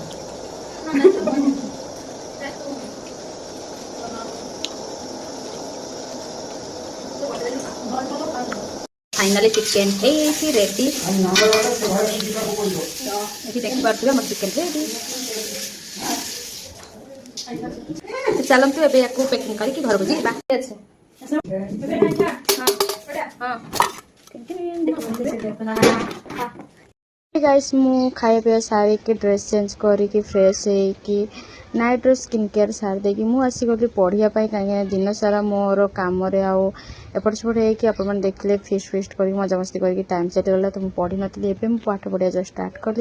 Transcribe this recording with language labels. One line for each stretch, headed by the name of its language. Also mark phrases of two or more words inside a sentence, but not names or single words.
English: finally chicken
Odia: ହେଇଛି ରେଡି। ଏଠି ଦେଖିପାରୁଥିବେ ଆମର ଚିକେନ ରେଡି। ଚାଲନ୍ତୁ ଏବେ ୟାକୁ ପ୍ୟାକିଂ କରିକି ଘରକୁ ଯିବା। ଗାଇସ ମୁଁ ଖାଇଆ ପିଆ ସାରିକି
English: dress change
Odia: କରିକି ଫ୍ରେସ ହୋଇକି ନାଇଟ ରୋ
English: skin care
Odia: ସାର ଦେଇକି ମୁଁ ଆସି ଗଲି ପଢିବା ପାଇଁ କାହିଁକି ଦିନ ସାରା ମୋର କାମ ରେ ଆଉ ଏପଟ ସେପଟ ହୋଇକି ଆପଣ ମାନେ ଦେଖିଲେ ଫିଷ୍ଟ କରି ମଜା ମସ୍ତି କରି
English: time set
Odia: ଗଲା ତ ମୁଁ ପଢି ନଥିଲି ଏବେ ମୁଁ ପାଠ ପଢିବା ଯେ ଷ୍ଟାର୍ଟ କରିଲି।